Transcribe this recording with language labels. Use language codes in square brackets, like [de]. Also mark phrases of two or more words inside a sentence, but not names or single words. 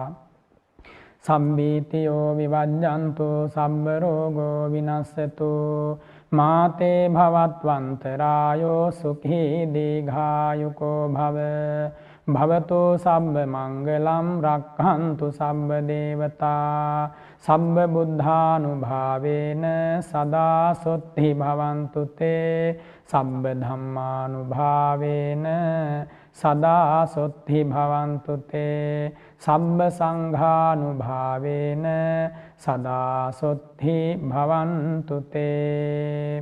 [pi] සම්බීතියෝ විවජ්ජන්තු සම්බ රෝගෝ විනස්සතු මාතේ භවත්වන්තරායෝ සුඛී දීඝායුකෝ භව භවතු සම්බ මංගලම් රක්ඛන්තු සම්බ දේවතා සම්බ බුද්ධානුභාවේන සදා සොත්ති භවන්තු තේ සම්බ ධම්මානුභාවේන සදා සොත්ති භවන්තු තේ සම්බ සංඝානුභාවේන සදා සොත්ති භවන්තු තේ.